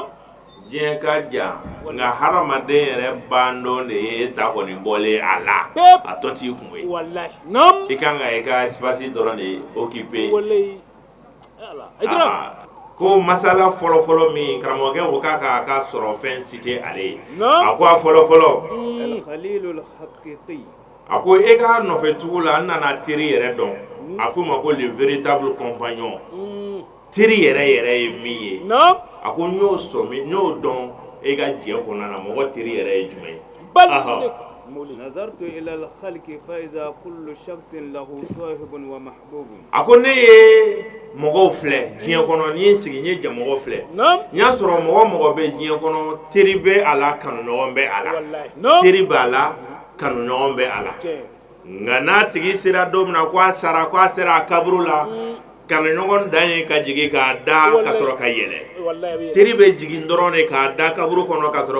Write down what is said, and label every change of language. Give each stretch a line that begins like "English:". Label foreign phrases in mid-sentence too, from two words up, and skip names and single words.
Bambara: diɲɛ ka jan nka hadamaden yɛrɛ bandon de ye e ta kɔni bɔlen a la Pep. a tɔ t'i kun ye wallahi nam i kan ka i ka espace dɔrɔn de occuper wallahi Allah Aidara Ah, ko masala fɔlɔfɔlɔ min karamɔgɔkɛ ko k'a ka sɔrɔ fɛn cité ale ye Naam. a ko a fɔlɔfɔlɔ
Arabic: الخليل الحقيقي
Bambara: a ko e ka nɔfɛtugu la n nana teri yɛrɛ dɔn a f'o ma ko
French: le véritable compagnon
Bambara: teri yɛrɛ yɛrɛ ye min ye nam a ko n y'o sɔmi n y'o dɔn e ka jɛ kɔnɔna na mɔgɔ teri yɛrɛ ye jumɛn ye bal Aha. mawuli
Arabic: نظرت إلى الخلق فإذا كل شخص له صاحب ومحبوب
Bambara: a ko ne ye mɔgɔw filɛ diɲɛ kɔnɔ ni n sigi n ye jamɔgɔ filɛ nam n y'a sɔrɔ mɔgɔ bɛ diɲɛ kɔnɔ teri bɛ a la kanuɲɔgɔn bɛ a la wallahi nam teri b'a la kanuɲɔgɔn bɛ a la tiɲɛ nka n'a tigi sera don min na ko a sara ko a sera a kaburu la kanuɲɔgɔn dan ye ka jigin k'a da ka sɔrɔ ka yɛlɛ teri bɛ jigin dɔrɔn de k'a da kaburu kɔnɔ ka sɔrɔ